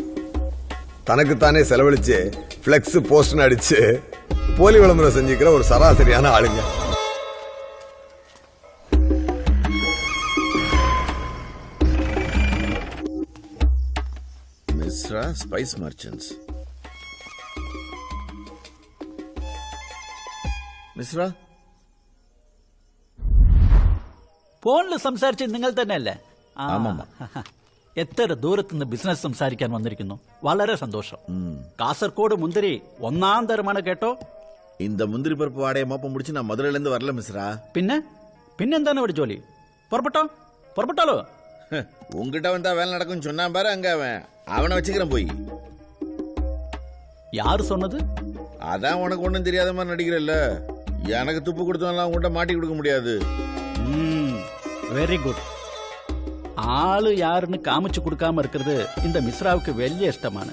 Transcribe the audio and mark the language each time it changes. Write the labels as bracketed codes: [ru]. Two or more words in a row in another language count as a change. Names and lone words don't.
[ta] தனக்குத்தானே செலவழிச்சு பிளெக்ஸ் போஸ்ட்னு அடிச்சு போலி விளம்பரம் செஞ்சுக்கிற ஒரு சராசரியான ஆளுங்க. மிஸ்ரா ஸ்பைஸ் மர்ச்சன்ட்ஸ். [ml] മിശ്ര ഫോണിൽ സംസാരിച്ചത് നിങ്ങൾ തന്നെയല്ലേ? എത്ര ദൂരത്തുനിന്ന് ബിസിനസ് സംസാരിക്കാൻ വന്നിരിക്കുന്നു. വളരെ സന്തോഷം. കാസർഗോഡ് മുന്തിരി 1ാം തരമാണ് കേട്ടോ. [ta] இந்த முந்திரி பருப்பு வாடையை மோப்பம் முடிச்சு நான் மதுரையில இருந்து வரல மிஸ்ரா. [ml] പിന്നെന്താണ് ഇവിടെ ജോലി? പുറപ്പെട്ടാലോ? [ta] உங்ககிட்ட வந்தா வேலை நடக்கும் சொன்னா பாரு. அங்க அவனை வச்சுக்கிறேன் போய். யாரு சொன்னது? அதான் உனக்கு ஒண்ணும் தெரியாத மாதிரி நடிக்கிறல்ல. எனக்கு துப்பு கொடுத்தவன்லாம் உங்ககிட்ட மாட்டி கொடுக்க முடியாது. [en] very good. [ta] ஆளு யாருன்னு காமிச்சு கொடுக்காம இருக்கிறது இந்த மிஸ்ராவுக்கு வெளிய இஷ்டமான.